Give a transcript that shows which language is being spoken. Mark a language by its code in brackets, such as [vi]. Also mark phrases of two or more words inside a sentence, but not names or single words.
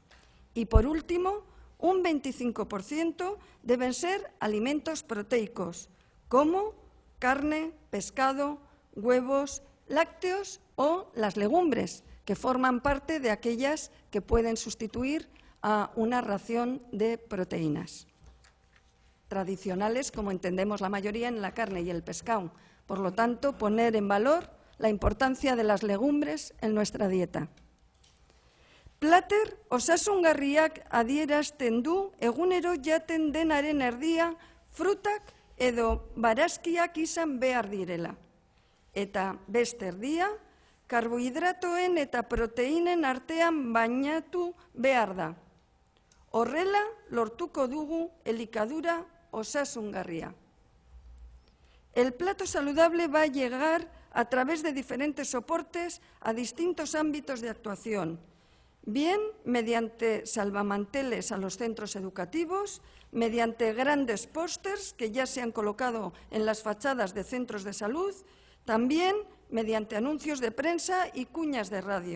[es] Y por último, un 25% deben ser alimentos proteicos, como carne, pescado, huevos, lácteos o las legumbres, que forman parte de aquellas que pueden sustituir a una ración de proteínas tradicionales, como entendemos la mayoría en la carne y el pescado. Por lo tanto, poner en valor la importancia de las legumbres en nuestra dieta. [eu] Plater osasungarriak adierazten du egunero jaten denaren erdia frutak edo barazkiak izan behar direla. Eta beste erdia, karbohidratoen eta proteinen artean bainatu behar da. Horrela lortuko dugu elikadura osasungarria. [es] El plato saludable va a llegar a través de diferentes soportes a distintos ámbitos de actuación, bien mediante salvamanteles a los centros educativos, mediante grandes pósters que ya se han colocado en las fachadas de centros de salud, también mediante anuncios de prensa y cuñas de radio.